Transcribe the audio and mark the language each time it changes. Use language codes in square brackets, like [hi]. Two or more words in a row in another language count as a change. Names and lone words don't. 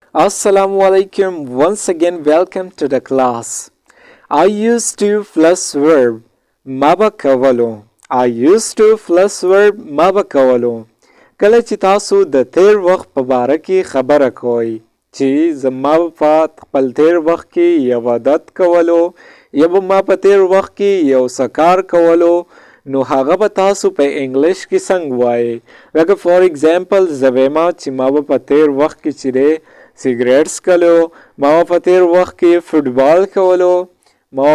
[ar] السلام عليكم. [en] Once again, welcome to the class. I used to plus verb [ps] ما به کولو. [en] I used to plus verb [ps] ما به کولو. کله چې تاسو د تیر وخت په باره کې خبره کوئ چې زما په خپل تیر وخت کې یو عادت کولو یا به ما په تیر وخت کې یو سکار کولو نو هغه به تاسو په انګلیش کې څنګه وایي لکه [en] for example [ps] زه وایم چې ما به په تیر وخت کې چې دی سیګریټ څکلو ما په تیر وخت کې فوټبال کولو ما